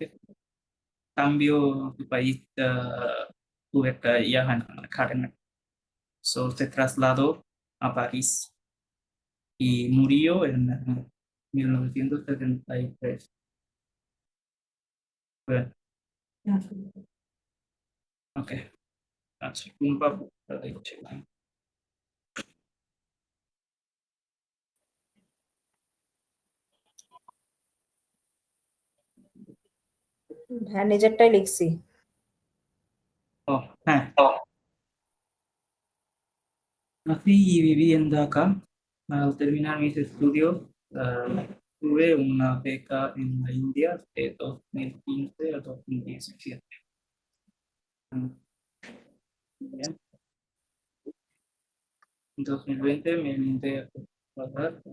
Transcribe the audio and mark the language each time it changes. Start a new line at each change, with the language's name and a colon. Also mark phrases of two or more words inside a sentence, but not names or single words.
Spanish: Cambio de país tuve que viajar a Karen. So, se trasladó a París y murió en 1973. Bueno,
Bangla: ok, আচ্ছা টুম্পা দেখছিলাম। হ্যাঁ, নিজেরটাই লিখছি। ও হ্যাঁ,
Spanish: nací y viví en Dhaka. Al terminar mis estudios, tuve una beca en la India de 2015 a 2017. Bien. En 2020 me vine a trabajar.